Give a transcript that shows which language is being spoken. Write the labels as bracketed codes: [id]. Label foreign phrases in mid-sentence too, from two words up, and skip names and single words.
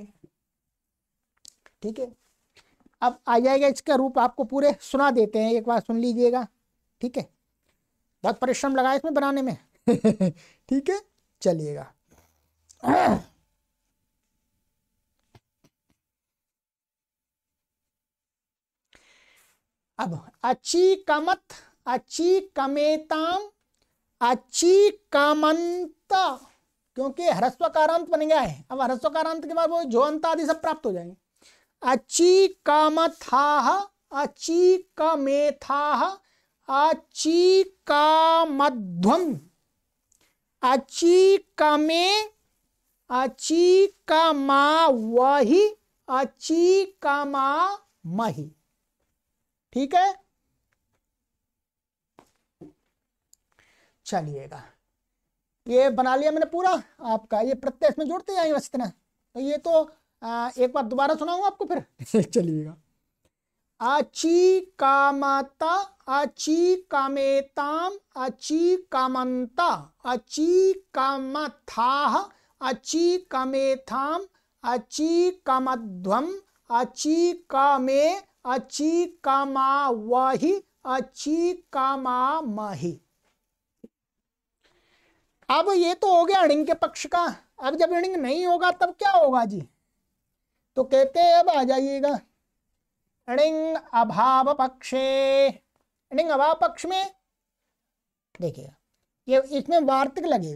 [hi] ठीक है, अब आ जाएगा इसका रूप, आपको पूरे सुना देते हैं, एक बार सुन लीजिएगा। ठीक है, बहुत परिश्रम लगा इसमें बनाने में। ठीक है, चलिएगा। अब [sa] अची कमत, अची कमेताम, अची कमंत, [hi] क्योंकि ह्रस्वकारांत बन गया है। अब ह्रस्वकारांत के बाद वो जो अंत आदि सब प्राप्त हो जाएंगे। [sa] अची कामथाह, अची कमेथाह, अची कामध्वम, अची कमे, अची कमा वही, अचीकामामहि। [hi] ठीक है, चलिएगा, ये बना लिया मैंने पूरा आपका। ये प्रत्यय इसमें जोड़ते जाएंगे बस इतना। तो ये तो एक बार दोबारा सुनाऊंगा आपको फिर। चलिएगा, [sa] अचीकामता, अचीकामेताम, अचीकामन्ता, अचीकामथाः, अचीकामेथाम, अचीकामध्वम, अचीकामे, अचीकामावहि, अचीकामामहि। [hi] अब ये तो हो गया ऋण के पक्ष का। अब जब ऋण नहीं होगा तब क्या होगा जी? तो कहते हैं, अब आ जाइएगा [sa] ऋण अभाव पक्षे। [hi] ऋण अभाव पक्ष में देखिएगा, ये इसमें वार्तिक लगेगा।